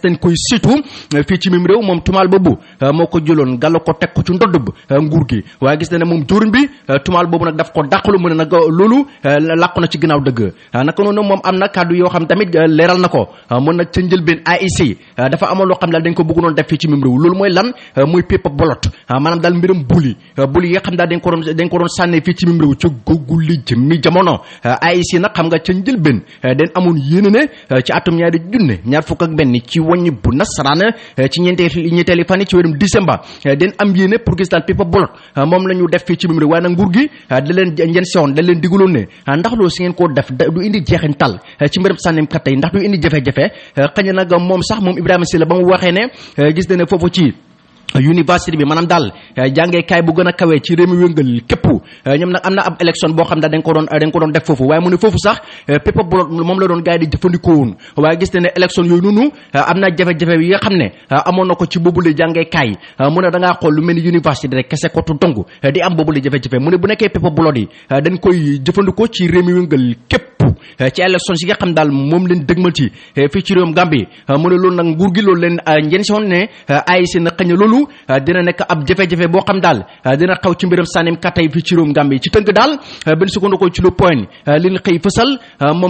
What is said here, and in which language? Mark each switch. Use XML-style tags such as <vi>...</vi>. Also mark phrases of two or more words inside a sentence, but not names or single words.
<wo>dañ koy situ fii ci mim réew moom tumaal boobu moo ko jëloon gàlla ko teg ko ci ndodd nguur gi waaye gis na ne moom jëwriñ bi tumaal boobu nag daf ko dàqalu mu ne nag loolu làqu na ci ginnaaw dëgg naka noonu moom am na kàddu yoo xam tamit leeral na ko mun nag ca njëlbeen AIC dafa amoon loo xam daal dañ ko bëggoon def fii ci mim réew loolu mooy lan muy</wo> <en>paper ballot</en> <wo>maanaam daal mbiram buli yi nga xam daal dañ ko doon sànnee fii ci mim réew ca googu li jëmmi jamono AIC nag xam nga ca njëlbeen dañ amoon yéene ne ci atum 2021 ci wàññi bu nasaraan ci ñeenteeli fan yi ci weerum décembre dañ am yéene pour gis daal</wo> <en>paper ballot</en> <wo>moom la ñu def fii ci mim réew waaye nag nguur gi da leen ngeen sewoon da leen digaloon ne ndax loolu si ngeen koo def du indi jeexintal ci mbiram sànnim kat yi ndax du indi jafe-jafe xëy na nag moom sax moom Ibrahima Silla ba mu waxee ne gis na ne foofu ci université bi maanaam daal jàngeekaay bu gën a kawee ci réew mi wëngal képp ñoom nag am na ab élection boo xam daal dañ ko doon def foofu waaye mu ne foofu sax</wo> <en>paper ballot</en> <wo>moom la doon gars yi di jëfandikoo woon waaye gis ne ne élection yooyu noonu am na jafe-jafe yi nga xam ne amoon na ko ci boobule jàngeekaay mu ne da ngaa xool lu mel ni université rek kese ko tu dong di am boobule jafe-jafe mu ne bu nekkee</wo> <en>paper ballot</en> <wo>yi dañ koy jëfandikoo ci réew mi wëngal képp ci élection yi nga xam daal moom leen dëgmal ci fii ci réewum Gambie mu ne loolu nag nguur gi loolu leen ngeen si woon ne AIC na xëñ loolu dina nekk ab jafe-jafe boo xam daal dina xaw ci mbiram sànnim katay fii ci réewum Gambie ci tënk daal benn sukkandikoo ci lu point li ñu xëy fësal moom</wo>